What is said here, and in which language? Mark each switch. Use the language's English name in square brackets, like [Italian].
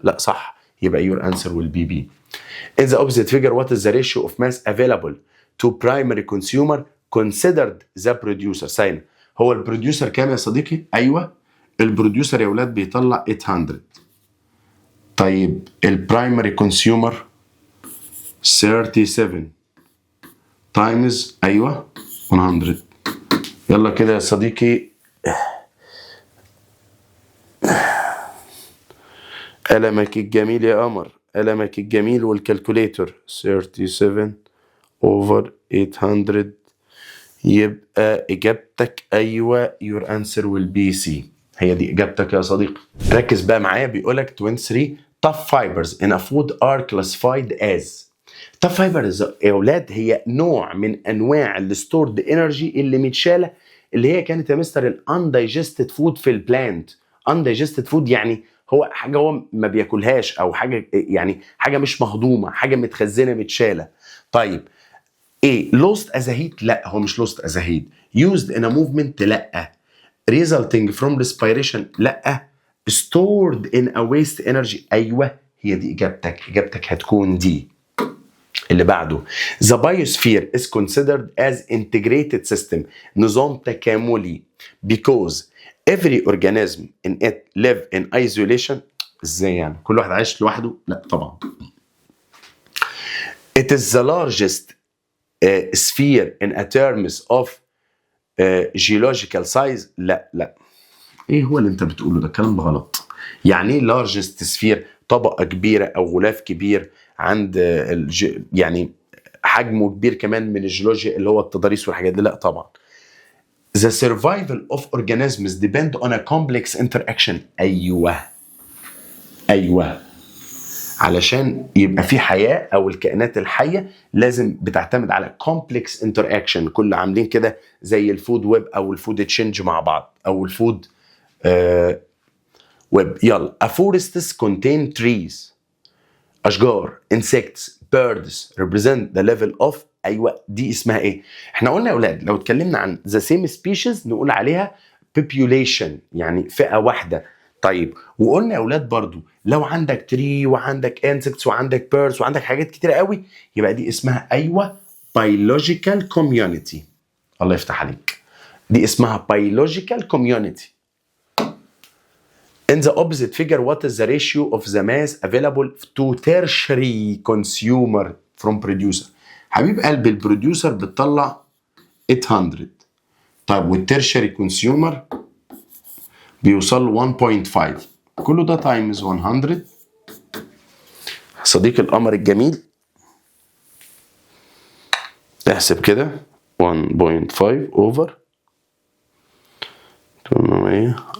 [Arabic] لا صح يبقى [English] your answer will be B. In the opposite figure what is the ratio of mass available to primary consumer considered the producer؟ [Arabic] ساين هو البروديوسر كام يا صديقي؟ ايوه البروديوسر يا اولاد بيطلع 800. طيب البرايمري كونسيومر 37 تايمز ايوه 100. يلا كده يا صديقي قلمك الجميل يا قمر قلمك الجميل والكالكوليتور 37 over 800 يبقى اجابتك ايوه [English] your answer will be C. [Arabic] هي دي اجابتك يا صديقي. ركز بقى معايا بيقولك [English] 23 tough fibers in a food are classified as. [Arabic] tough fibers يا اولاد هي نوع من انواع الستورد انرجي اللي متشاله اللي هي كانت يا مستر الاندايجستد فود في البلانت. اندايجستد فود يعني هو حاجه هو ما بياكلهاش او حاجه يعني حاجه مش مهضومه حاجه متخزنه متشاله. طيب ايه [English] lost as a heat؟ [Arabic] لا هو مش [English] lost as a heat. used in a movement؟ لا. resulting from respiration؟ لا. stored in a waste energy؟ [Arabic] ايوه هي دي اجابتك. اجابتك هتكون دي. اللي بعده [English] the biosphere is considered as integrated system [Arabic] نظام تكاملي [English] because every organism in it live in isolation. [Arabic] ازاي يعني كل واحد عايش لوحده؟ لا طبعا. [English] it is the largest sphere in a terms of geological size. [Arabic] لا ايه هو اللي انت بتقوله ده؟ كلام غلط. يعني ايه largest sphere؟ طبقة كبيرة او غلاف كبير عند يعني حجمه كبير كمان من الجيولوجيا اللي هو التضاريس والحاجات دي. لا طبعا. [English] The survival of organisms depend on a complex interaction. [Arabic] ايوه علشان يبقى في حياة او الكائنات الحية لازم بتعتمد على complex interaction. كل عاملين كده زي الفود ويب او الفود تشينج مع بعض او الفود ويب. [English] يلا a forests contain trees. اشجار insects birds represent the level of. [Arabic] ايوه دي اسمها ايه؟ احنا قلنا يا اولاد لو اتكلمنا عن [English] the same species [Arabic] نقول عليها population يعني فئة واحدة. طيب وقلنا يا اولاد برضو لو عندك تري وعندك insects وعندك birds وعندك حاجات كتيرة قوي يبقى دي اسمها ايوه biological community. الله يفتح عليك. دي اسمها biological community. [English] In the opposite figure, what is the ratio of the mass available to tertiary consumer from producer؟ [Arabic] حبيب قلب البروديوسر بتطلع 800. طيب والترشري كونسيومر بيوصل 1.5. كله ده تايمز 100. صديق القمر الجميل احسب كده 1.5 اوفر 800.